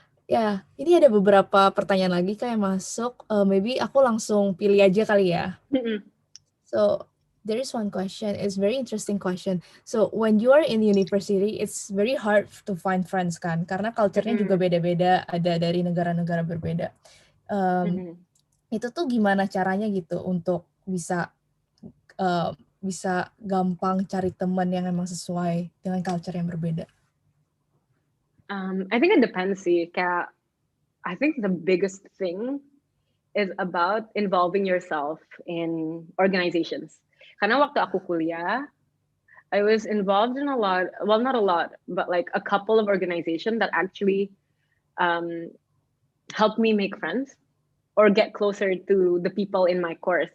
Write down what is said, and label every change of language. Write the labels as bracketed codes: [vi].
[id] Ya, ini ada beberapa pertanyaan lagi Kak yang masuk. Maybe aku langsung pilih aja kali ya. [en] So, there is one question. It's very interesting question. So, when you are in university, it's very hard to find friends kan? [id] Karena culture-nya juga beda-beda, ada dari negara-negara berbeda. Itu tuh gimana caranya gitu untuk bisa gampang cari teman yang emang sesuai dengan culture yang berbeda? [en] I think it depends sih. Kayak, I think the biggest thing is about involving yourself in organizations. [id] Karena waktu aku kuliah, [en] I was involved in a lot, well, not a lot, but like a couple of organizations that actually helped me make friends or get closer to the people in my course.